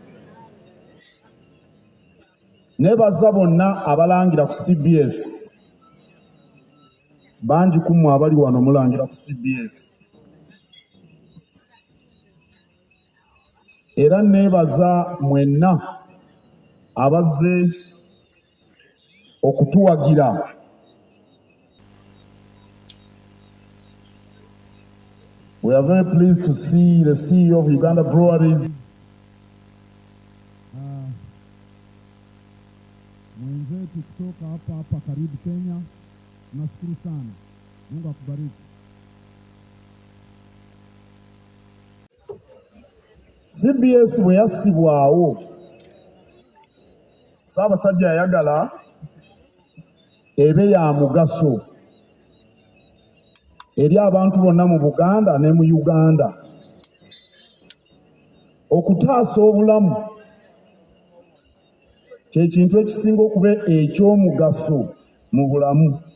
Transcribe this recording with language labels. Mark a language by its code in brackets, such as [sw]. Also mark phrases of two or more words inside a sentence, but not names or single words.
[lg] Neebaza bonna abalangira ku CBS, bangi ku mmwe abali wano mulangira ku CBS. Era neebaza mwenna abazze okutuwagira. [en] We are very pleased to see the CEO of Uganda Breweries. [sw] Mwenzetu kutoka hapa karibu Kenya. Nashukuru sana. Mungu akubariki. [lg] CBS bwe yassibwawo, Ssaabasajja yayagala ebe ya mugaso eri abantu bonna mu Buganda ne mu Uganda, okutaasa obulamu kye kintu ekisinga okuba eky'omugaso mu bulamu.